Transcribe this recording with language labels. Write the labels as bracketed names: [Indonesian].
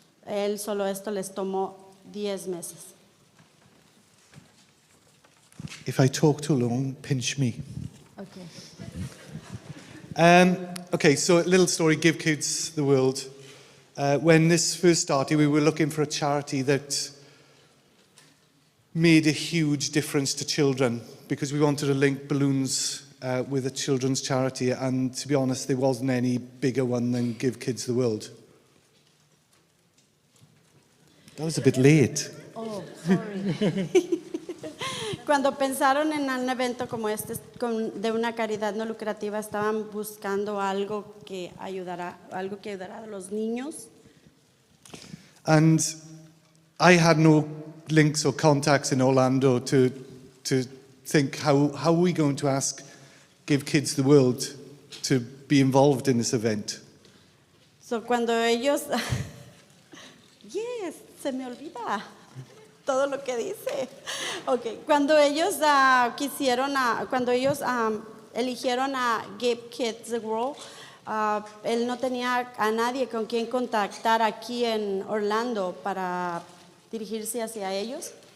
[Spanish] Él solo esto les tomó 10 meses. [English] If I talk too long, pinch me. Okay. Okay, so a little story, Give Kids the World. When this first started, we were looking for a charity that made a huge difference to children because we wanted to link balloons with a children's charity, and to be honest, there wasn't any bigger one than Give Kids the World. That was a bit late. Oh, sorry. [Spanish] Cuando pensaron en un evento como este de una caridad no lucrativa, estaban buscando algo que ayudara a los niños. [English] And I had no links or contacts in Orlando to think how are we going to ask Give Kids the World to be involved in this event. [Spanish] So cuando ellos yes, se me olvida todo lo que dice. Okay, cuando ellos eligieron a Give Kids the World, él no tenía a nadie con quien contactar aquí en Orlando para dirigirse hacia ellos.